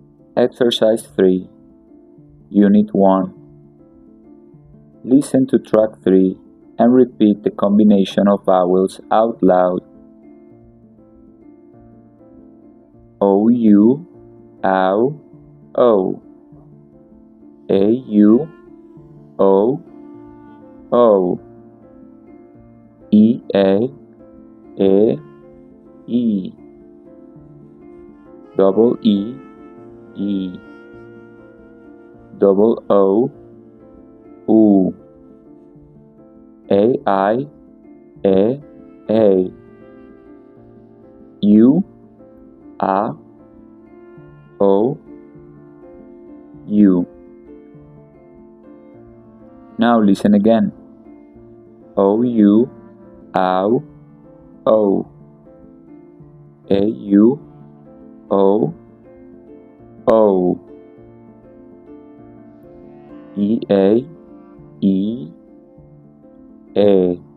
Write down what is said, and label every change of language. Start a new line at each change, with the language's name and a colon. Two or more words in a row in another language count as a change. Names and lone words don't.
English: Exercise 3, Unit 1. Listen to track 3 and repeat the combination of vowels out loud. O-U, ow, O. A-U, O, O. E-A, E. Double E, E. Double O, U. A-I, A. U, A, O, U. Now listen again. O-U, ow, O. A-U, O, O. E-A, E, A.